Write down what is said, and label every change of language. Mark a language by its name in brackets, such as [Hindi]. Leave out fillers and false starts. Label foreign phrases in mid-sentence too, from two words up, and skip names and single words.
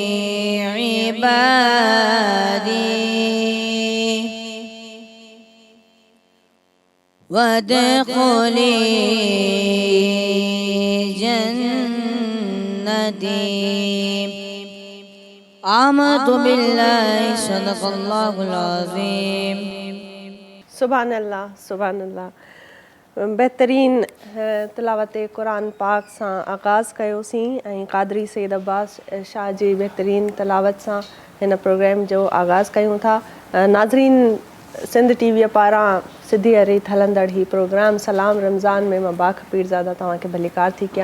[Arabic] عبادي وادخلي جنتي. آمنت بالله صدق الله العظيم. سبحان الله، سبحان الله. [Sindhi] बहितरीन तिलावत क़ुरान पाक सां आगाज़ कयोसीं ऐं क़ादरी सैयद अब्बास शाह जी बहितरीन तिलावत सां हिन प्रोग्राम जो आगाज़ कयूं था। नाज़रीन, सिंध टीवीअ पारां सिधी अरीत हलंदड़ ही प्रोग्राम सलाम रमज़ान में मां बाख पीरज़ादा तव्हांखे भलीकार थी कयां।